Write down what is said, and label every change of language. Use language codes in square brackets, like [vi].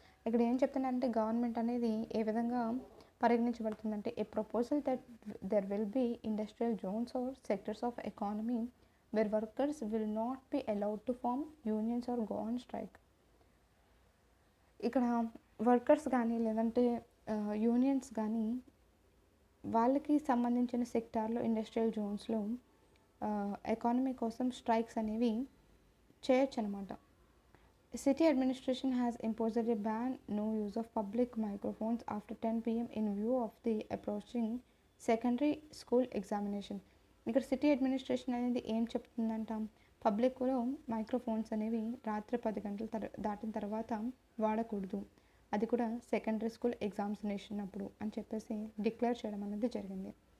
[te] ఇక్కడ ఏం చెప్తున్నారంటే గవర్నమెంట్ అనేది ఏ విధంగా పరిగణించబడుతుందంటే [en] A proposal that there will be industrial zones or sectors of economy where workers will not be allowed to form unions or go on strike. [te] ఇక్కడ workers కానీ లేదంటే unions కానీ వాళ్ళకి సంబంధించిన సెక్టార్లో ఇండస్ట్రియల్ జోన్స్లో ఎకానమీ కోసం స్ట్రైక్స్ అనేవి చేయొచ్చు అనమాట. [en] City administration has imposed a ban no use of public microphones after 10 p.m. in view of the approaching secondary school examination. [te] ఇక్కడ సిటీ అడ్మినిస్ట్రేషన్ అనేది ఏం చెప్తుందంట, పబ్లిక్లో మైక్రోఫోన్స్ అనేవి రాత్రి 10 గంటలు దాటిన తర్వాత వాడకూడదు, అది కూడా సెకండరీ స్కూల్ ఎగ్జామినేషన్ అప్పుడు అని చెప్పేసి డిక్లేర్ చేయడం అనేది జరిగింది.